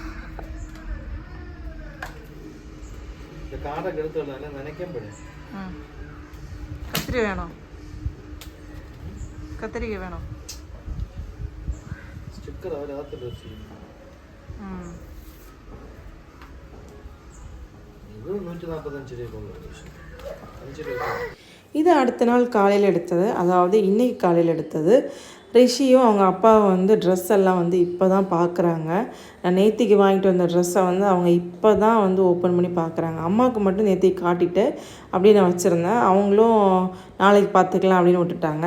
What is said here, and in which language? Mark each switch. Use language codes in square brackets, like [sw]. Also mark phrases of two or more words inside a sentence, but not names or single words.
[ml] കാടൊക്കെ എടുത്തോളാം നനയ്ക്കുമ്പോഴേ. കത്തിരി വേണോ? കത്തിരിക്ക വേണോ? സ്റ്റിക്കർ അവരകത്ത് ഡ്രസ് ചെയ്യും. ഇത് 145 രൂപ. [ta] இது அடுத்த நாள் காலையில் எடுத்தது, அதாவது இன்றைக்கி காலையில் எடுத்தது. ரிஷியும் அவங்க அப்பாவை வந்து ட்ரெஸ் எல்லாம் வந்து இப்போ தான் பார்க்குறாங்க. நான் நேத்திக்கு வாங்கிட்டு வந்த ட்ரெஸ்ஸை வந்து அவங்க இப்போ தான் வந்து ஓப்பன் பண்ணி பார்க்குறாங்க. அம்மாவுக்கு மட்டும் நேத்திக்கு காட்டிட்டு அப்படியே நான் வச்சுருந்தேன். அவங்களும் நாளைக்கு பார்த்துக்கலாம் அப்படின்னு விட்டுட்டாங்க.